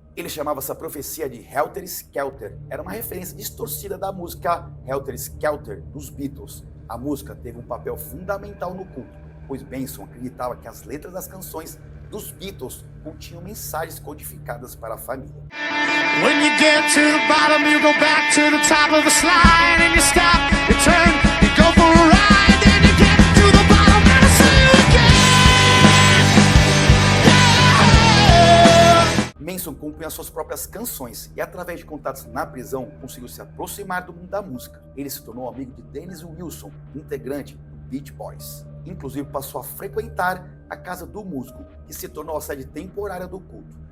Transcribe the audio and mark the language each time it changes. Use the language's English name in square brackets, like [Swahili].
[Portuguese] Ele chamava essa profecia de Helter Skelter. Era uma referência distorcida da música Helter Skelter dos Beatles. A música teve um papel fundamental no culto, pois Manson acreditava que as letras das canções dos Beatles continham mensagens codificadas para a família. [English] When you get to the bottom, you go back to the top of the slide and you stop, you turn, you go for a ride, then you get to the bottom and I see you again. Yeah! [Portuguese] Manson compunha suas próprias canções e, através de contatos na prisão, conseguiu se aproximar do mundo da música. Ele se tornou amigo de Dennis Wilson, integrante do Beach Boys. Inclusive passou a frequentar a casa do músico, que se tornou a sede temporária do culto.